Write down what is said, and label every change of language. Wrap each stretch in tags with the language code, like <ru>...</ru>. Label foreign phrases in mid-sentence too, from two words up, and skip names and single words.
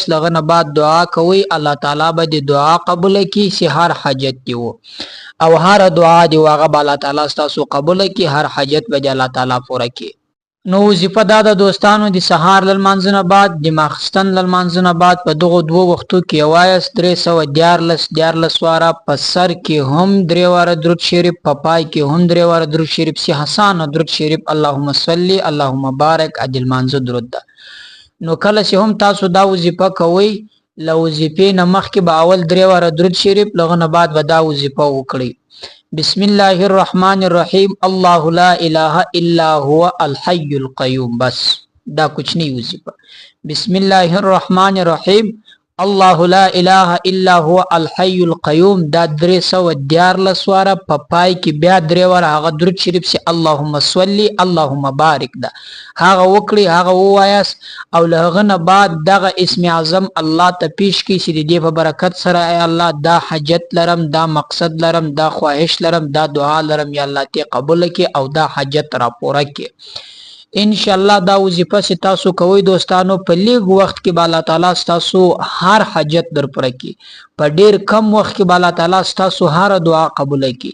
<ps>لغه نه بعد دعا کوي الله تعالی به د دعا قبول کړي چې هر حاجت دی او هر دعا دی واغه الله تعالی تاسو قبول کړي، هر حاجت به الله تعالی پوره کړي. نو وظیفه دا د دوستانو د سهار لمانځنه بعد، د ماخستن لمانځنه بعد په دغه دوه وختو کې وایاس 314 واره. په سر کې هم 3 واره درود شریف، په پای کې هم 3 واره درود شریف، سی حسان درود شریف،</ps> <ar>اللهم صل اللهم بارک</ar> <ps>عدل مانزه درود ده. نو کله چې هم تاسو دا وظیفه کوئ له وظیفې نه مخکې به اول 3 واره درود شریف، لغه نه بعد به دا وظیفه وکړئ.</ps> <ar>بسم الله الرحمن الرحیم الله لا اله الا هو الحي القيوم.</ar> <ps>بس دا کوچنی وظیفه.</ps> <ar>بسم الله الرحمن الرحیم الله لا اله الا هو الحي القيوم.</ar> <ps>دا 314 واره. په پای کې بیا 3 واره هغه درود شریف سي</ps> <ar>اللهم صل اللهم بارک</ar> <ps>ده هغه وکړي، هغه وایاس. او لهغه نه بعد دغه اسم اعظم الله ته پیش کی چې دې په برکت سره ای الله دا حاجت لرم، دا مقصد لرم، دا خواهش لرم، دا دعا لرم، یا الله ته قبول کړي او دا حاجت را پوره کړي.</ps> <ar>ان شاء الله</ar> <ps>دا وظیفه چې تاسو کوئ دوستانو په لیګ وخت کې به الله تعالی تاسو هر حاجت در پر کړي، په ډیر کم وخت کې به الله تعالی تاسو هر دعا قبول کړي.</ps>